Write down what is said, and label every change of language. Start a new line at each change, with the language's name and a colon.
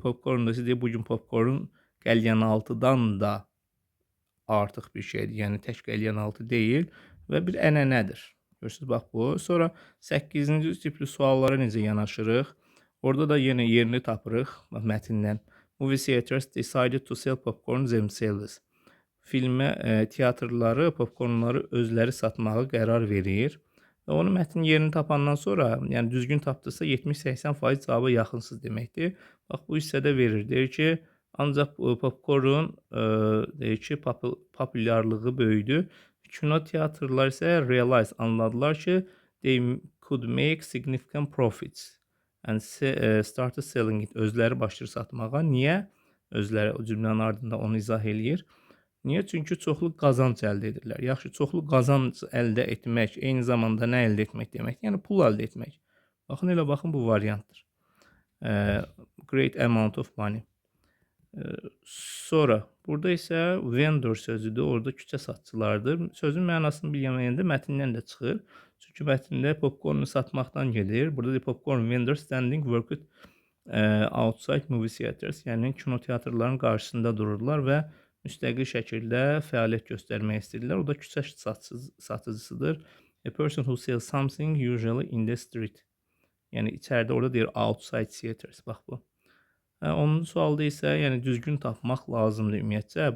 Azerbaijani: Popcorn da deyir, bugün popcorn qəlyanaltıdan da artıq bir şeydir. Yəni tək qəlyanaltı deyil və bir ənənədir. Görürsünüz, bax bu. Sonra 8-ci tipli suallara necə yanaşırıq? Orada da yenə yerini tapırıq mətndən.
English: Movie theaters decided to sell popcorn themselves.
Azerbaijani: Teatrları popcornları özləri satmağa qərar verir. Və onu mətnin yerini tapandan sonra, yəni düzgün tapdısa 70-80% cavaba yaxınsız deməkdir. Bax bu hissədə verir. Deyir ki, ancaq popcorn deyir ki, populyarlığı böyüdü. Kino teatrlar isə realize, anladılar ki,
English: they could make significant profits and started selling it.
Azerbaijani: Özləri başlayır satmağa. Niyə? Özləri o cümlənin ardında onu izah eləyir. Niyə? Çünki çoxlu qazanc əldə edirlər. Yaxşı, çoxlu qazanc əldə etmək eyni zamanda nə əldə etmək demək? Yəni pul əldə etmək. Baxın, elə baxın, bu variantdır.
English: Great amount of money.
Azerbaijani: Sonra burada isə vendor sözüdür. Orada küçə satçılardır. Sözün mənasını bilməyəndə mətndən də çıxır. Çünki mətndə popcornu satmaqdan gedir. Burada da
English: popcorn vendor standing worked outside movie theaters.
Azerbaijani: Yəni kinoteatrların qarşısında dururlar və müstəqil şəkildə fəaliyyət göstərmək istəyirlər. O da küçə satıcısıdır.
English: A person who sells something usually in the street.
Azerbaijani: Yəni içəridə orada deyir
English: outside theaters.
Azerbaijani: Bax bu. 10-cu sualda isə yəni düzgün tapmaq lazımdır ümumiyyətcə.